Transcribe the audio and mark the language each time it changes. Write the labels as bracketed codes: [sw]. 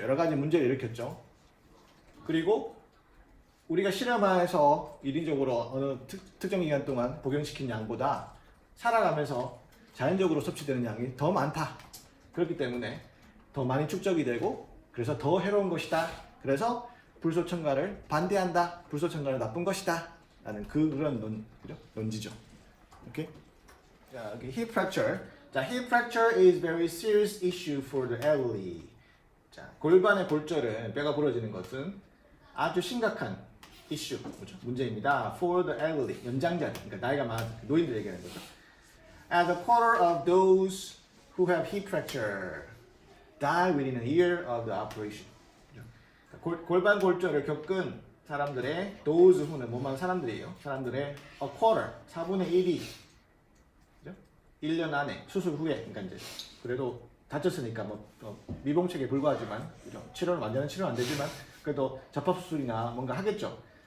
[ko] 여러 가지 문제를 일으켰죠. 그리고 우리가 실험하에서 인위적으로 어느 특정 기간 동안 복용시킨 양보다 살아가면서 자연적으로 섭취되는 양이 더 많다. 그렇기 때문에 더 많이 축적이 되고 그래서 더 해로운 것이다. 그래서 불소 첨가를 반대한다. 불소 첨가는 나쁜 것이다. 라는 그런 논지죠. 오케이? 자, 여기 hip fracture. 자, [en] hip fracture is very serious issue for the elderly. [ko] 자, 골반의 골절은 뼈가 부러지는 것은 아주 심각한 이슈, 뭐죠? 문제입니다. [en] For the elderly, [ko] 연장자들, 그러니까 나이가 많은 노인들 얘기하는 거죠. [en] As a quarter of those who have hip fracture die within a year of the operation. [ko] 골반 골절을 겪은 사람들의 [en] those who [ko] 는 뭐만 사람들이에요. 사람들의 [en] a quarter, [ko] 4분의 1이 1년 안에 수술 후에, 그러니까 이제 그래도 다쳤으니까 뭐 미봉책에 불과하지만 그죠? 치료는 완전한 치료는 안 되지만 그래도 접합 수술이나 뭔가 하겠죠.